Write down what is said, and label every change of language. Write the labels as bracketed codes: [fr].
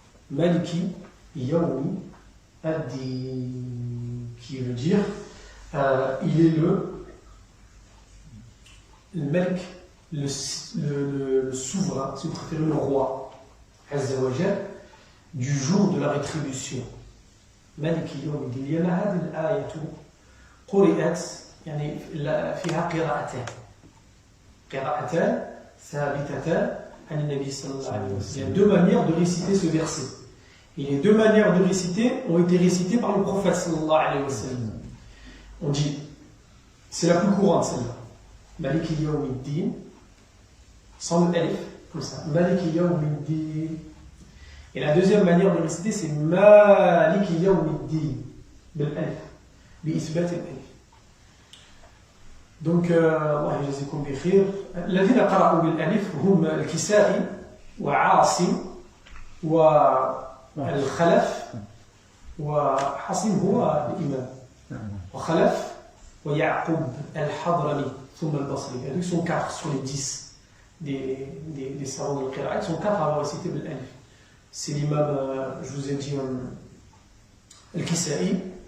[fr] Maliki Yawmiddin, qui veut dire, il est le Malik, le souverain, si vous préférez le roi, Azza wa Jal, du jour de la rétribution. Maliki Yawmiddin. Il y a [ar] هذه الآية قرأت يعني فيها قراءتان ثابتتان عن النبي صلى الله عليه وسلم. [fr] Il y a 2 manières de réciter ce verset. Et les 2 manières de réciter ont été récitées par le prophète sallallahu alayhi wa sallam. On dit, c'est la plus courante celle-là. Maliki Yawmiddin, sans le alif, comme ça. Maliki Yawmiddin. Et la 2e manière de réciter, c'est Maliki Yawmiddin, [ar] bil alif, bi ithbat al alif. Donc, Allah yajazikum bi khir. الذين قرأوا بالألف هم الكسائي وعاصم والخلف وحصيم هو الإمام وخلف ويعقوب الحضرمي ثم البصري. [fr] Ils sont 4 sur les 10 des savants de l'Qira'a. Ils sont 4 à avoir récité بالألف. C'est l'imam, je vous ai dit, Al-Kisa'i.